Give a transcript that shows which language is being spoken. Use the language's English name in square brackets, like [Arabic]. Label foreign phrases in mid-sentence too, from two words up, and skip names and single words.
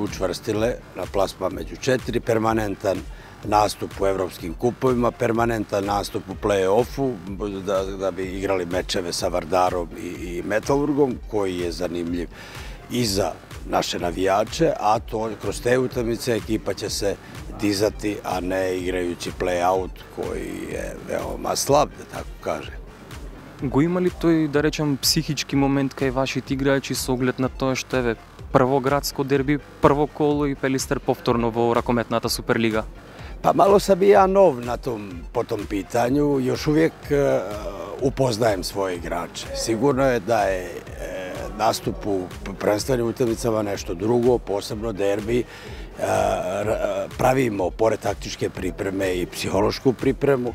[Serbian] učvrstile na plasma među 4, permanentan nastup u evropskim kupovima, permanentan nastup u play-offu, da bi igrali mečeve sa Vardarom i Metalurgom, koji je zanimljiv i za naše navijače, a to kroz te utakmice ekipa će se dizati, a ne igrajući play-out koji je veoma slab, da tako kaže. [Macedonian] Го има ли тој, да речем, психички момент кај вашите играчи со оглед на тоа што еве прво градско дерби, прво коло и Пелистер повторно во ракометната Суперлига? [Serbian] Pa malo sam i ja nov po tom pitanju, još uvijek upoznajem svoje igrače. Sigurno je da je nastup u prvenstvenim utakmicama nešto drugo, posebno derbi. Pravimo, pored taktičke pripreme, i psihološku pripremu.